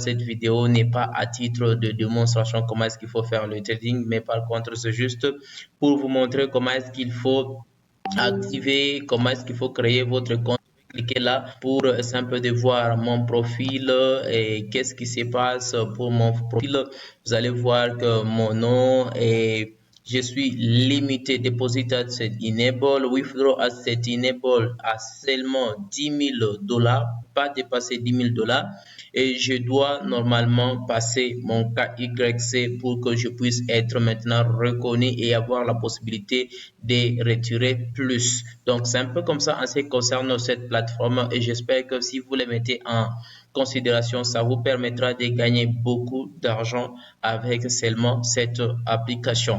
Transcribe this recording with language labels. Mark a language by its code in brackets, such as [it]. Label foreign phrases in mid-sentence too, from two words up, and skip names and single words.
[fr] Cette vidéo n'est pas à titre de démonstration comment est-ce qu'il faut faire le trading, mais par contre, c'est juste pour vous montrer comment est-ce qu'il faut activer, comment est-ce qu'il faut créer votre compte. Cliquez là pour simple de voir mon profil et qu'est-ce qui se passe pour mon profil. Vous allez voir que mon nom est je suis limité [en] deposit asset enable, withdraw asset enable [fr] à seulement $10,000, pas dépasser $10,000 et je dois normalement passer mon KYC pour que je puisse être maintenant reconnu et avoir la possibilité de retirer plus. Donc c'est un peu comme ça en ce qui concerne cette plateforme et j'espère que si vous les mettez en considération, ça vous permettra de gagner beaucoup d'argent avec seulement cette application.